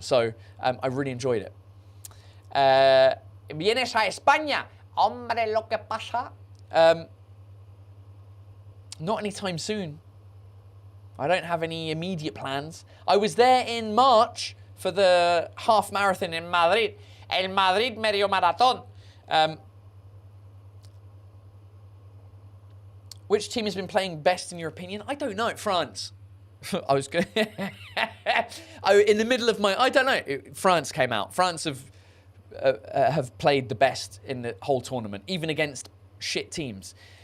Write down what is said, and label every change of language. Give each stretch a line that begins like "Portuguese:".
English: So I really enjoyed it.
Spanish: ¿Vienes a España? Hombre, lo que pasa.
English: Not anytime soon. I don't have any immediate plans. I was there in March for the half marathon in Madrid.
Spanish: El Madrid Medio Maratón.
English: Which team has been playing best in your opinion? I don't know. France. I was good. In the middle of my... I don't know. France came out. France have played the best in the whole tournament, even against shit teams.